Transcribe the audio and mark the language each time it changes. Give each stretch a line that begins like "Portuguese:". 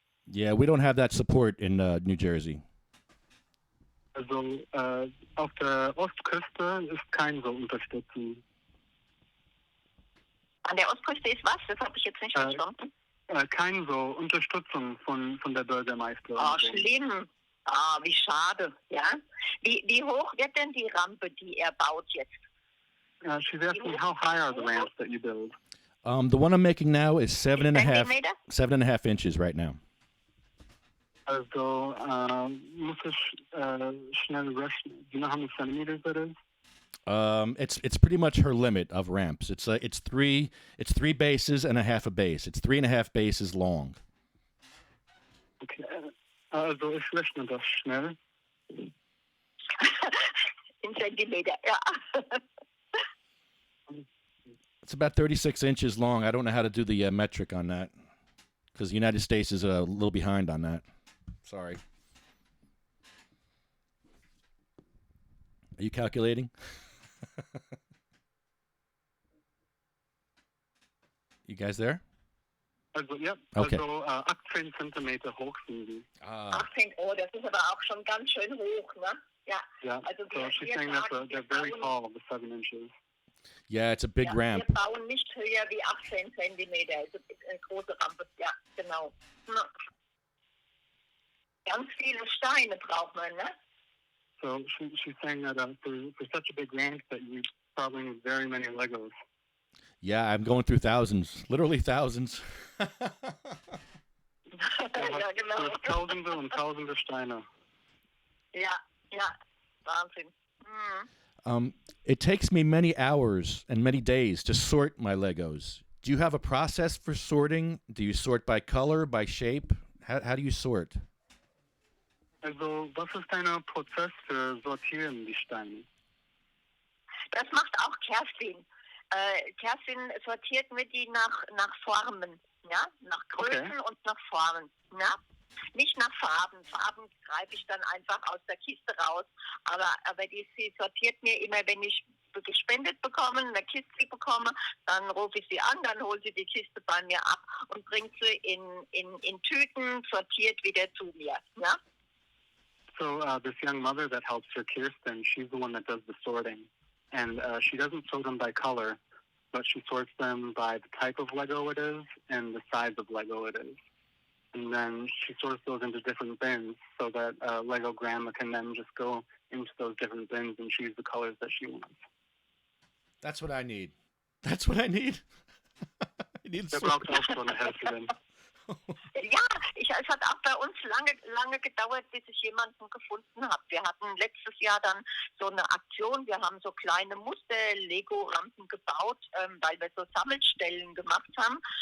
English: Yeah, we don't have that support in New Jersey.
German: Also auf der Ostküste ist keine so Unterstützung. An der Ostküste ist was? Das habe ich jetzt nicht verstanden. Keine so Unterstützung von der Bürgermeisterin. Oh, schlimm. Ah, wie schade. Ja? Wie hoch wird denn die Rampe, die er baut jetzt?
English: She's asking how high are the ramps that you build? The one I'm making now is 7.5 inches right now.
German: Also muss ich schnell rechnen.
English: Do you know how many centimeters that is? It's pretty much her limit of ramps. It's three bases and a half a base. It's 3.5 bases long. Okay.
German: Also ich rechne das schnell. In Zentimeter, ja.
English: It's about 36 inches long. I don't know how to do the metric on that because the United States is a little behind on that. Sorry. Are you calculating? You guys there?
German: Also, ja, okay. Also 18 Zentimeter hoch sind die. 18, oh, das ist aber auch schon ganz schön hoch, ne? Ja.
English: Yeah,
German: Also
English: so she's saying that they're very tall, the 7 inches. Yeah, it's a big ramp.
German: Wir bauen nicht höher wie 18 Zentimeter. Also eine große Rampe, ja, genau. Ja. Ganz viele Steine braucht man, ne? So she's saying that for such a big ramp that you probably need very many Legos. Yeah, I'm going through thousands, literally thousands. Ja, genau. Tausende und tausende Steine. Ja, Wahnsinn. Mhm.
English: It takes me many hours and many days to sort my Legos. Do you have a process for sorting? Do you sort by color, by shape? How do you sort?
German: Also, was ist dein Prozess für Sortieren die Steine? Das macht auch Kerstin. Kerstin sortiert mir die nach Formen, ja? Nach Größen und nach Formen, ja? Nicht nach Farben. Farben greife ich dann einfach aus der Kiste raus. Aber sie sortiert mir immer, wenn ich gespendet bekommen, eine Kiste bekomme, dann rufe ich sie an, dann holt sie die Kiste bei mir ab und bringt sie in Tüten, sortiert wieder zu mir. Ja?
English: So this young mother that helps her, Kirsten, she's the one that does the sorting. And she doesn't sort them by color, but she sorts them by the type of Lego it is and the size of Lego it is. And then she sorts those into different bins so that Lego grandma can then just go into those different bins and choose the colors that she wants. That's what I need. That's what I need. I need
German: Der braucht auch so eine Helferin. Ja, es hat auch bei uns lange gedauert, bis ich jemanden gefunden habe. Wir hatten letztes Jahr dann so eine Aktion. Wir haben so kleine Muster-Lego-Rampen gebaut, weil wir so Sammelstellen gemacht haben.